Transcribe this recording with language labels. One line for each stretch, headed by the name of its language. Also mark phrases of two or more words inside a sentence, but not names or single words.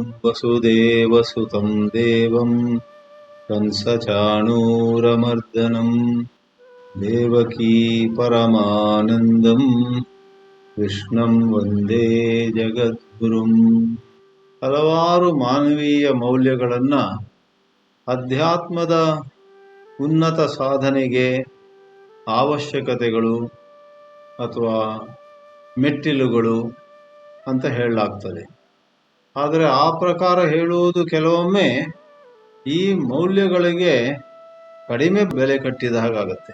Sanskrit: ವಸುದೇವಸುತಂ ದೇವಂ ಕಂಸಚಾಣೂರಮರ್ದನಂ ದೇವಕೀ ಪರಮಾನಂದಂ ಕೃಷ್ಣಂ ವಂದೇ ಜಗದ್ಗುರುಂ.
Kannada: ಹಲವಾರು ಮಾನವೀಯ ಮೌಲ್ಯಗಳನ್ನು ಅಧ್ಯಾತ್ಮದ ಉನ್ನತ ಸಾಧನೆಗೆ ಅವಶ್ಯಕತೆಗಳು ಅಥವಾ ಮೆಟ್ಟಿಲುಗಳು ಅಂತ ಹೇಳಲಾಗ್ತದೆ. ಆದರೆ ಆ ಪ್ರಕಾರ ಹೇಳುವುದು ಕೆಲವೊಮ್ಮೆ ಈ ಮೌಲ್ಯಗಳಿಗೆ ಕಡಿಮೆ ಬೆಲೆ ಕಟ್ಟಿದ ಹಾಗಾಗತ್ತೆ.